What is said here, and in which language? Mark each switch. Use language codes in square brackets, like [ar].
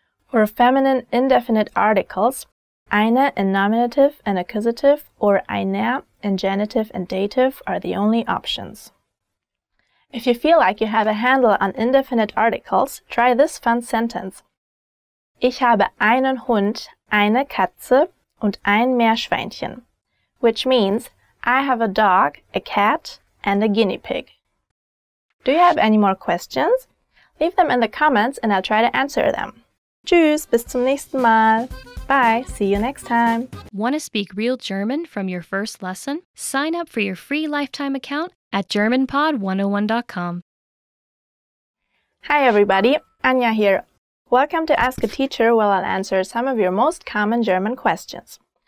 [en] For feminine indefinite articles, eine in nominative and accusative or einer in genitive and dative are the only options. If you feel like you have a handle on indefinite articles, try this fun sentence. [de] Ich habe einen Hund, eine Katze und ein Meerschweinchen, [en] which means I have a dog, a cat, and a guinea pig. Do you have any more questions? Leave them in the comments and I'll try to answer them. [de] Tschüss, bis zum nächsten Mal. [en] Bye, see you next time. Want to speak real German from your first lesson? Sign up for your free lifetime account at GermanPod101.com. Hi everybody, Anja here. Welcome to Ask a Teacher, where I'll answer some of your most common German questions.